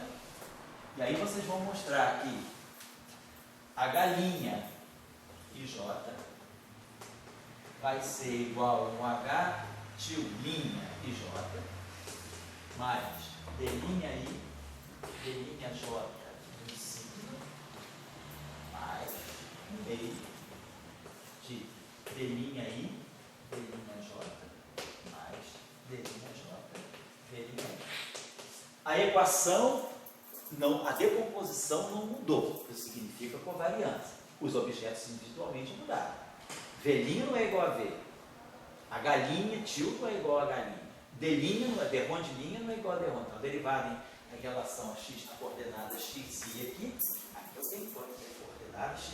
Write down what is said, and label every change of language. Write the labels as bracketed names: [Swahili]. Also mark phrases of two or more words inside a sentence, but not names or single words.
[Portuguese] E aí vocês vão mostrar que H' e J vai ser igual a um H til' e J mais D' I, D' J em cima mais 1/2 de D' I, D' J mais D' J, D' I. A equação, a decomposição não mudou, isso significa covariância. Os objetos individualmente mudaram. V' não é igual a V. H' til não é igual a H'. D' não é, derron de linha não é igual a derron. Então, derivada em relação a x na coordenada x e aqui eu tenho que coordenada x'.